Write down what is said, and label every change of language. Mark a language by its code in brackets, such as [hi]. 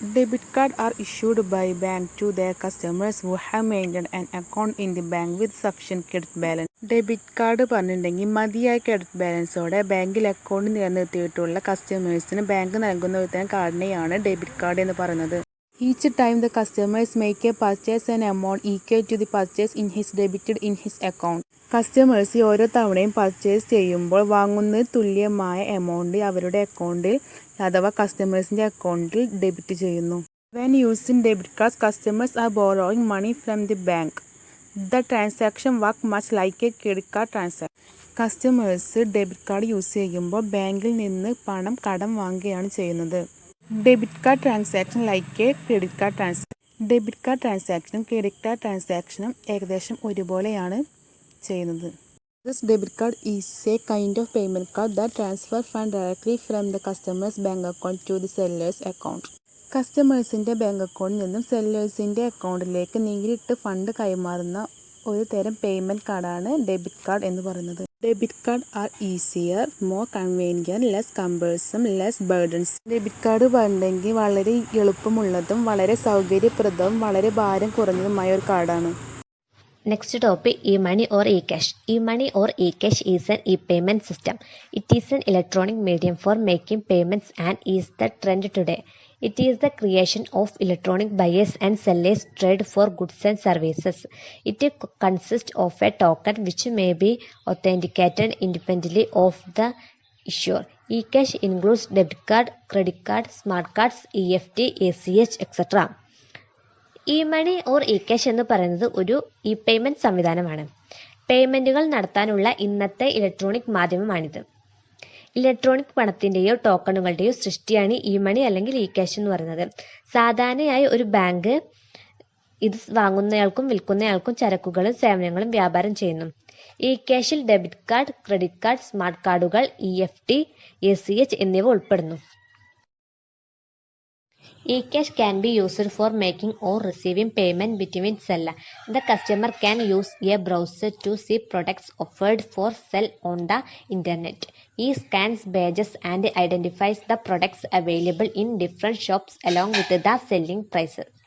[en] Debit cards are issued by bank to their customers who have maintained an account in the bank with sufficient credit balance. [ml] Debit card പറഞ്ഞിട്ടുണ്ടെങ്കിൽ മതിയായ credit ബാലൻസോടെ ബാങ്കിൽ account നിലനിർത്തിയിട്ടുള്ള കസ്റ്റമേഴ്സിന് bank നൽകുന്ന ഒരു തരം കാർഡിനെയാണ് debit card എന്ന് പറയുന്നത്. [en] Each time the customers make a purchase, an amount equal to the purchase in his debited in his account. [ml] Customers ഓരോ തവണയും പർച്ചേസ് ചെയ്യുമ്പോൾ വാങ്ങുന്നതിന് തുല്യമായ എമൗണ്ട് അവരുടെ അക്കൗണ്ടിൽ അഥവാ കസ്റ്റമേഴ്സിൻ്റെ അക്കൗണ്ടിൽ ഡെബിറ്റ് ചെയ്യുന്നു. [en] When using debit cards, customers are borrowing money from the bank. The transaction work much like a credit card transaction. [ml] Customers debit card use ചെയ്യുമ്പോൾ ബാങ്കിൽ നിന്ന് പണം കടം വാങ്ങുകയാണ് ചെയ്യുന്നത്. [en] Debit card transaction like a credit card transaction. [ml] Debit card ട്രാൻസാക്ഷനും credit card ട്രാൻസാക്ഷനും ഏകദേശം ഒരുപോലെയാണ് ചെയ്യുന്നത്. [en] This debit card is a kind of payment card that transfer fund directly from the customer's bank account to the seller's account. [ml] കസ്റ്റമേഴ്സിൻ്റെ bank അക്കൗണ്ടിൽ നിന്നും സെല്ലേഴ്സിൻ്റെ അക്കൗണ്ടിലേക്ക് നേരിട്ട് fund കൈമാറുന്ന ഒരു തരം പേയ്മെൻറ്റ് കാർഡാണ് ഡെബിറ്റ് കാർഡ് എന്ന് പറയുന്നത്. [en] Debit card are easier, more convenient, less cumbersome, less burdens. [ml] Debit card പറഞ്ഞെങ്കിൽ വളരെ എളുപ്പമുള്ളതും വളരെ സൗകര്യപ്രദവും വളരെ ഭാരം കുറഞ്ഞതുമായ ഒരു കാർഡാണ്. [en] Next topic, e-money or e-cash. E-money or e-cash is an e-payment system. It is an electronic medium for making payments and is the trend today. It is the creation of electronic buyers and sellers trade for goods and services. It consists of a token which may be authenticated independently of the issuer. E-cash includes debit card, credit card, smart cards, EFT, ACH, etc. [ml] ഇ-മണി or E-cash എന്ന് പറയുന്നത് ഒരു E payment സംവിധാനമാണ്. പേയ്മെൻറ്റുകൾ നടത്താനുള്ള ഇന്നത്തെ electronic മാധ്യമമാണിത്. Electronic പണത്തിൻ്റെയോ ടോക്കണുകളുടെയോ സൃഷ്ടിയാണ് ഇ-മണി അല്ലെങ്കിൽ E-cash എന്ന് പറയുന്നത്. സാധാരണയായി ഒരു ബാങ്ക് ഇത് വാങ്ങുന്നയാൾക്കും വിൽക്കുന്നയാൾക്കും ചരക്കുകളും സേവനങ്ങളും വ്യാപാരം ചെയ്യുന്നു. ഇ-ക്യാഷിൽ debit card, credit card, smart കാർഡുകൾ, EFT, ACH എന്നിവ ഉൾപ്പെടുന്നു. [en] E-cash can be used for making or receiving payment between seller. The customer can use a browser to see products offered for sale on the internet. He scans badges and identifies the products available in different shops along with the selling prices.